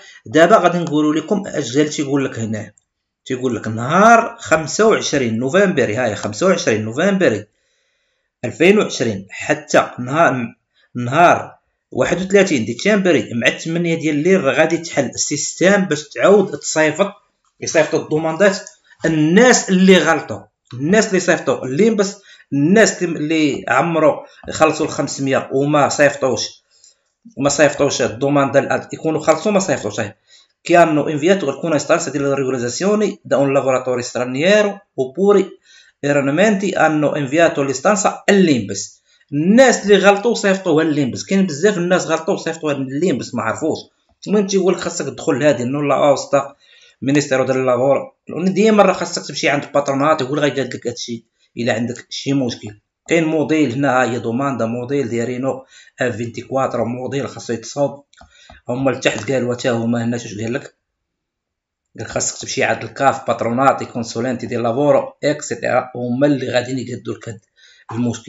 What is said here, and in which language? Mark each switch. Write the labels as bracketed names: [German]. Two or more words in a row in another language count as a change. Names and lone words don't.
[Arabic] دابا غادي نقولوا لكم اش تيقول لك هنا، تيقول لك نهار 25 نوفمبر، هاي 25 نوفمبر 2020 حتى نهار 31 ديسمبر مع 8 ديال الليل راه غادي تحل السيستم باش تعاود يصيفطوا الضمانات. الناس اللي غلطوا، الناس اللي صيفطوا اللي بس الناس اللي عمروا خلصوا ال 500 وما صيفطوش الضمان يكونوا خلصوا ما صيفطوش، [Italian] che hanno inviato alcune istanze di regolarizzazione da un lavoratore straniero oppure erroneamente hanno inviato l'istanza all'INPS. [Arabic] الناس اللي غلطوا صيفطوها لليمبس، كاين بزاف الناس غلطوا صيفطوها لليمبس ما عرفوش. المهم تيقول لك خاصك تدخل هذه [Italian] nulla osta ministero [Arabic] ديال لافور، ديما راه خاصك تمشي عند الباترونات يقول غيقاد لك هادشي الا عندك شي مشكل. كاين موديل هنا هي دوماندا موديل دايرينو اف 24 موديل خاصو يتصاوب، هما لتحت قالوا حتى هما هنا واش قال لك خاصك تمشي عند الكاف [Italian] patronati consulenti [Arabic] ديال لافورو اكسيتيرا، هما اللي غاديين يقادوا لك هاد المشكل.